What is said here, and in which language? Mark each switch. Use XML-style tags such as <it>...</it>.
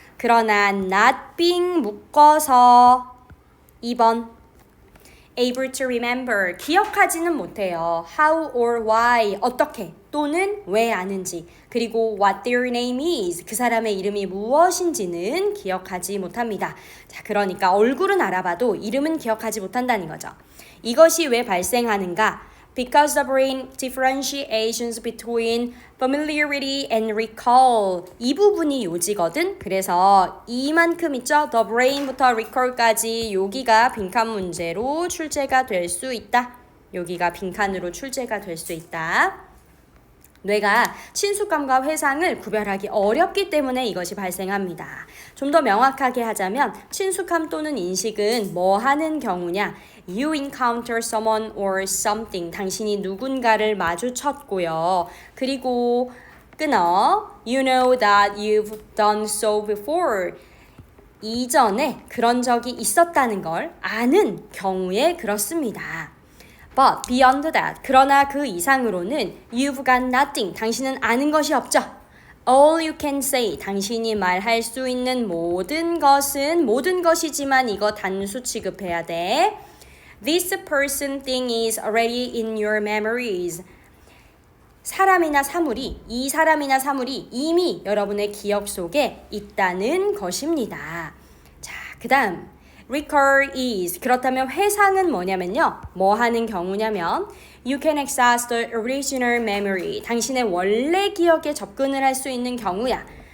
<ko>그러나</ko> <en>not being</en> <ko>묶어서 2번</ko> <en>able to remember</en> <ko>기억하지는 못해요.</ko> <en>how or why</en> <ko>어떻게 또는 왜 아는지 그리고</ko> <en>what their name is</en> <ko>그 사람의 이름이 무엇인지는 기억하지 못합니다. 자, 그러니까 얼굴은 알아봐도 이름은 기억하지 못한다는 거죠. 이것이 왜 발생하는가?</ko> <en>Because the brain differentiations between familiarity and recall.</en> <ko>이 부분이 요지거든. 그래서 이만큼 있죠. The brain부터 recall까지 여기가 빈칸 문제로 출제가 될 수 있다. 여기가 빈칸으로 출제가 될 수 있다. 뇌가 친숙감과 회상을 구별하기 어렵기 때문에 이것이 발생합니다. 좀 더 명확하게 하자면 친숙함 또는 인식은 뭐 하는 경우냐?</ko> <en>You encounter someone or something.</en> <ko>당신이 누군가를 마주쳤고요. 그리고 끊어.</ko> <en>You know that you've done so before.</en> <ko>이전에 그런 적이 있었다는 걸 아는 경우에 그렇습니다.</ko> <en>But beyond that,</en> <ko>그러나 그 이상으로는</ko> <en>you've got nothing,</en> <ko>당신은 아는 것이 없죠.</ko> <en>All you can say,</en> <ko>당신이 말할 수 있는 모든 것은 모든 것이지만 이거 단수 취급해야 돼.</ko> <en>This person thing is already in your memories.</en> <ko>사람이나 사물이, 이 사람이나 사물이 이미 여러분의 기억 속에 있다는 것입니다. 자, 그 다음</ko> <en>recall is</en> <ko>그렇다면 회상은 뭐냐면요. 뭐 하는 경우냐면</ko> <en>you can access the original memory</en> <ko>당신의 원래 기억에 접근을 할 수 있는 경우야.</ko>